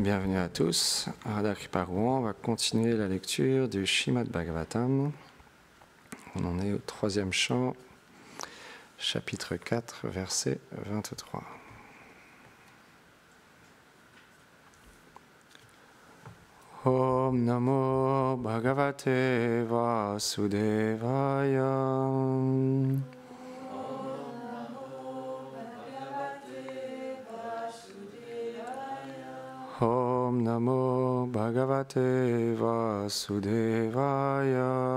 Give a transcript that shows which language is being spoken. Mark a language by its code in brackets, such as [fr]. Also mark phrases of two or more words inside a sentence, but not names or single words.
[fr] Bienvenue à tous. Radha Kriparouan, on va continuer la lecture du Srimad Bhagavatam. On en est au 3e chant, chapitre 4, verset 23. [sa] Om Namo Bhagavate Vasudevaya. Om Namo Bhagavate Vasudevaya.